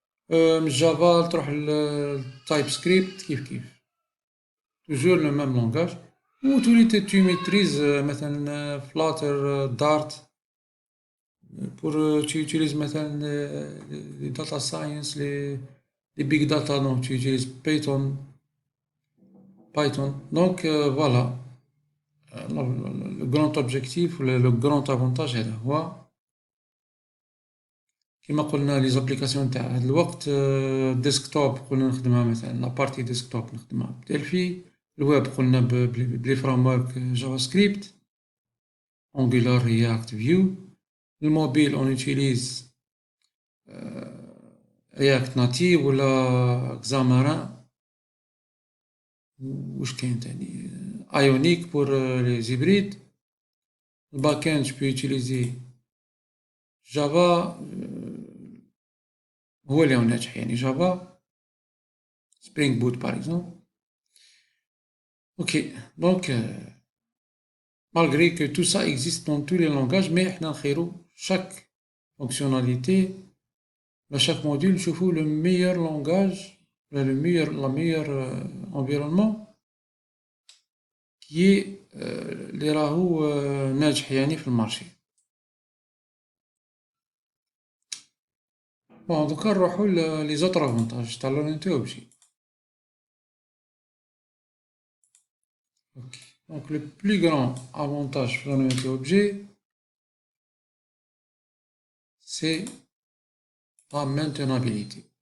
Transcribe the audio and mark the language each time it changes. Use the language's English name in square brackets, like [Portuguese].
[Arabic] من جافا تروح للتايب سكريبت كيف [French] toujours le même langage, ou tu maîtrises مثلا Flutter, Dart, pour tu utilises مثلا les data science, les big data, donc tu utilises Python. Donc voilà, le grand objectif, le grand avantage [Arabic] هذا هو كيما قلنا لي زابليكاسيون تاع هاد الوقت ديسكتوب قلنا نخدمها مثلا لا بارتي ديسكتوب نخدمها بدلفي، الويب قلنا بلي فريم ورك جافا سكريبت Angular React Vue. الموبيل [French] on utilise [Arabic] React Native ولا Xamarin. واش كاين تاني Ionic [French] pour les hybrides. Le backend je peux utiliser Java [Arabic] هو اللي ناجح يعني [French] Java Spring Boot par exemple. Ok, donc malgré que tout ça existe dans tous les langages, mais [Arabic] احنا نخيرو [French] chaque fonctionnalité, chaque module [Arabic] نشوفو [French] le meilleur langage, la meilleure environnement qui est [Arabic] اللي راهو ناجح يعني في المارشي. بون دوكا نروحو لي زوتر افونتاج تاع لورينتي اوبجي. [French] Donc le plus grand avantage de l'orienté objet, c'est la maintenabilité.